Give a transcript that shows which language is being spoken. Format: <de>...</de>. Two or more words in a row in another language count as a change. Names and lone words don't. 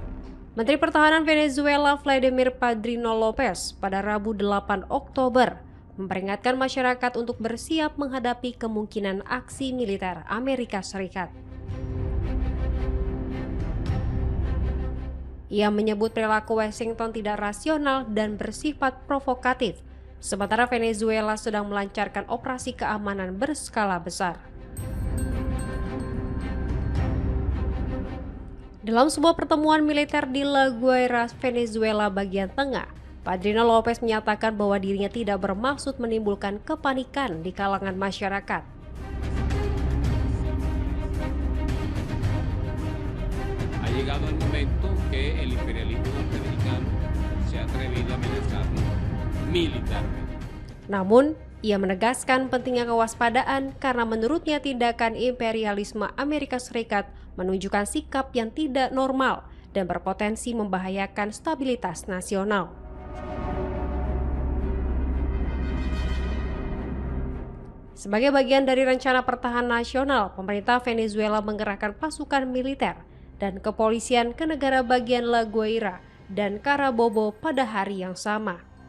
<id>Menteri Pertahanan Venezuela Vladimir Padrino Lopez pada Rabu 8 Oktober memperingatkan masyarakat untuk bersiap menghadapi kemungkinan aksi militer Amerika Serikat. Ia menyebut perilaku Washington tidak rasional dan bersifat provokatif, sementara Venezuela sedang melancarkan operasi keamanan berskala besar. Dalam sebuah pertemuan militer di La Guaira, Venezuela bagian tengah, Padrino Lopez menyatakan bahwa dirinya tidak bermaksud menimbulkan kepanikan di kalangan masyarakat.</id> <es>Ha llegado el momento que el imperialismo norteamericano se ha atrevido a amenazarnos militarmente.</es> <id>Namun, ia menegaskan pentingnya kewaspadaan karena menurutnya tindakan imperialisme Amerika Serikat menunjukkan sikap yang tidak normal dan berpotensi membahayakan stabilitas nasional. Sebagai bagian dari rencana pertahanan nasional, pemerintah Venezuela mengerahkan pasukan militer dan kepolisian ke negara bagian La Guaira dan Carabobo pada hari yang sama.</id>